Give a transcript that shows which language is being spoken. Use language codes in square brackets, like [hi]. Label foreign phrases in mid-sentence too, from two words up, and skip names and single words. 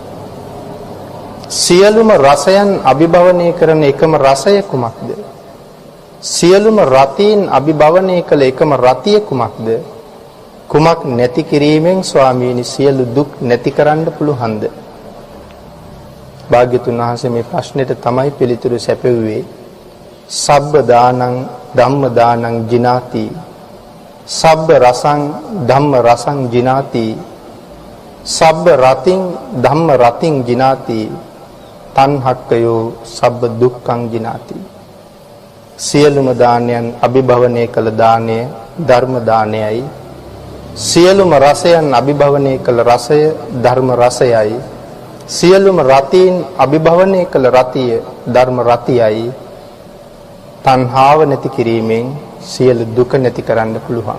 [si] සියලුම රසයන් අභිභවනය කරන එකම රසය කුමක්ද? සියලුම රතීන් අභිභවනය කළ එකම රතිය කුමක්ද? කුමක් නැති කිරීමෙන් ස්වාමීනි සියලු දුක් නැති කරන්න පුළුවන්ද? භාග්‍යතුන් වහන්සේ මේ ප්‍රශ්නෙට තමයි පිළිතුරු සැපෙව්වේ. [pi] සබ්බ දානං ධම්ම දානං ජිනාති. සබ්බ රසං ධම්ම රසං ජිනාති. සබ්බ රතින් ධම්ම රතින් ජිනාති. තණ්හක්කයෝ සබ්බ දුක්ඛං ජිනාති. [si] සියලුම දානයන් අභිභවනය කළ දානය ධර්ම දානයයි. සියලුම රසයන් අභිභවනය කළ රසය ධර්ම රසයයි. සියලුම රතීන් අභිභවනය කළ රතිය ධර්ම රතියයි. තණ්හාව නැති කිරීමෙන් සියලු දුක නැති කරන්න පුළුවන්.